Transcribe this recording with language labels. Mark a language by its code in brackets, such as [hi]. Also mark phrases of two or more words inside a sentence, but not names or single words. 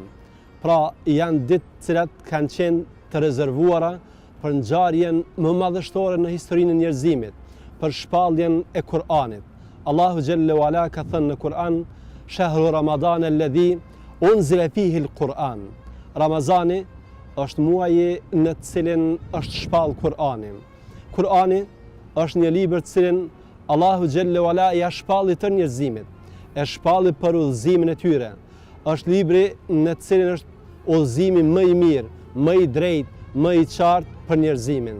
[sq] Pra, janë ditë të cilat kanë qenë të rezervuara për ngjarjen më madhështore në historinë e njerëzimit, për shpalljen e Kur'anit. Allahu [ar] جل وعلا [sq] ka thënë në Kur'an: [ar] "شهر رمضان الذي أنزل فيه القرآن." [sq] Ramazani është muaji në të cilin është shpall Kur'ani. Kur'ani është një libër të cilin Allahu [ar] جل وعلا [sq] ja shpalli të njerëzimit, e shpalli për udhëzimin e tyre. Është libri në të cilin është udhëzimi më i mirë, më i drejtë, më i qartë për njerëzimin.